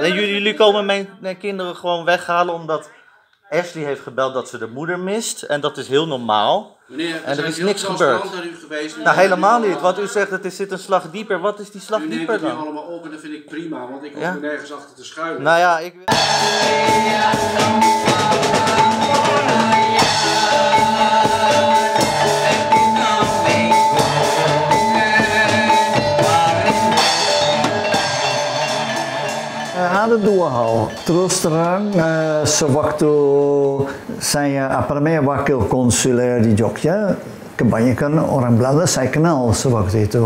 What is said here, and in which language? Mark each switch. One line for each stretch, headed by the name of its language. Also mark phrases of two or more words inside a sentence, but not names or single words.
Dutch: En jullie komen mijn kinderen gewoon weghalen omdat Ashley heeft gebeld dat ze de moeder mist. En dat is heel normaal. Meneer, En er zijn is heel niks transparant gebeurd. naar u geweest. Nou, helemaal niet. Want u zegt dat er zit een slag dieper. Wat is die slag U neemt dieper het nu dan? allemaal op en dat vind ik prima, want ik hoef Ja? er nergens achter te schuilen. Nou ja, ik...
Indonesian: Ada dua hal. Terus terang, sewaktu saya wakil konsuler di Jogja, kebanyakan orang Belanda saya kenal sewaktu itu.